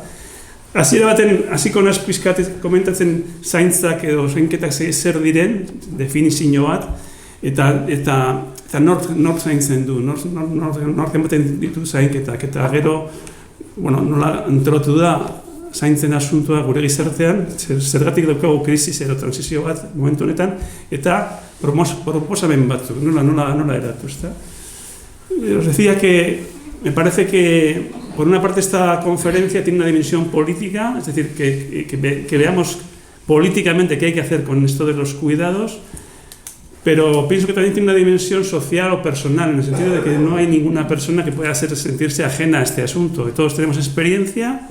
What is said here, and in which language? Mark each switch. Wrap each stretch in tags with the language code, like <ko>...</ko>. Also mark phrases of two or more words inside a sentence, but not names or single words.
<eu>Hasiera baten, hasiko naiz pixkat komentatzen zaintzak edo zainketak zer diren, definizio bat, eta nork zaintzen du, nork ematen ditu zainketak, eta gero, bueno, nola antolatu da zaintzen asuntua gure gizartean, zergatik daukagu krisis edo transizio bat momentu honetan, eta proposamen batzuk, nola eratu, ezta?</eu> <es>Os decía que me parece que por una parte esta conferencia tiene una dimensión política, es decir, que veamos políticamente qué hay que hacer con esto de los cuidados, pero pienso que también tiene una dimensión social o personal, en el sentido de que no hay ninguna persona que pueda sentirse ajena a este asunto, que todos tenemos experiencia.</es>